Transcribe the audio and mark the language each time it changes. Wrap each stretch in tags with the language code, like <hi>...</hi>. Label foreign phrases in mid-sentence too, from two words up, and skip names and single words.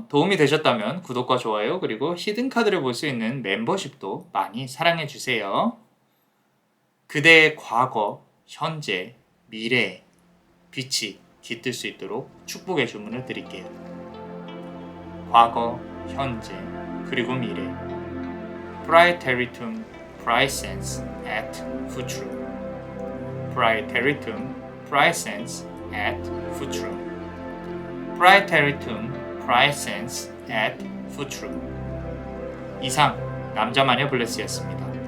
<ko>도움이 되셨다면 구독과 좋아요 그리고 히든 카드를 볼 수 있는 멤버십도 많이 사랑해 주세요. 그대의 과거, 현재, 미래 빛이 깃들 수 있도록 축복의 주문을 드릴게요. 과거, 현재, 그리고 미래.</ko> <la>Praeteritum praesens et futurum. Praeteritum praesens et futurum. Praeteritum praesens et futurum.</la> <ko>이상 남자마녀 블레스였습니다.</ko>